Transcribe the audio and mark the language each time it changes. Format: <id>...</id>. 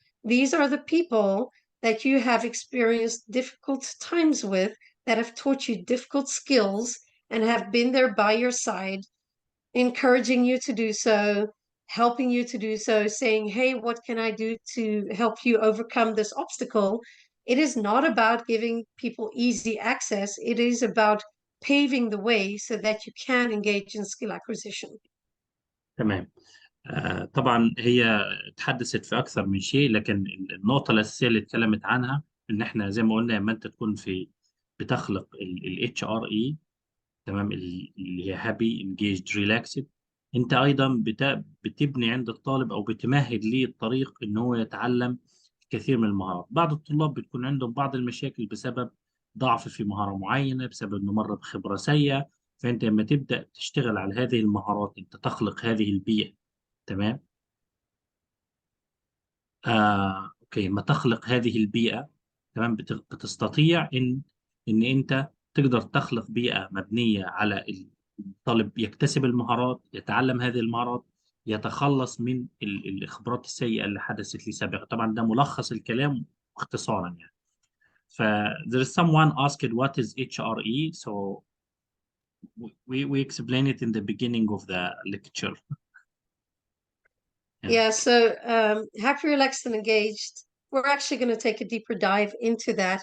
<en>These are the people that you have experienced difficult times with, that have taught you difficult skills and have been there by your side, encouraging you to do so, helping you to do so, saying, hey, what can I do to help you overcome this obstacle? It is not about giving people easy access. It is about paving the way so that you can engage in skill acquisition.</en> <ar>تمام. طبعا هي تحدثت في اكثر من شيء، لكن النقطه الاساسيه اللي اتكلمت عنها ان احنا زي ما قلنا لما انت تكون بتخلق الاتش ار اي، تمام، اللي هي</ar> <en>happy engaged relaxed,</en> <ar>انت ايضا بتبني عند الطالب او بتمهد ليه الطريق ان هو يتعلم كثير من المهارات. بعض الطلاب بتكون عندهم بعض المشاكل بسبب ضعف في مهارة معينة، بسبب انه مر بخبرة سيئة. فانت لما تبدأ تشتغل على هذه المهارات انت تخلق هذه البيئة. تمام. اوكي، لما تخلق هذه البيئة، تمام، بتستطيع ان انت تقدر تخلق بيئة مبنية على الطالب يكتسب المهارات، يتعلم هذه المهارات، يتخلص من الخبرات السيئة اللي حدثت لي سابقا. طبعا ده ملخص الكلام اختصارا يعني.</ar> <en>ف there is someone asked what is HRE, so we explain it in the beginning of the lecture. Yeah, so happy, relaxed, and engaged. We're actually going to take a deeper dive into that.</en>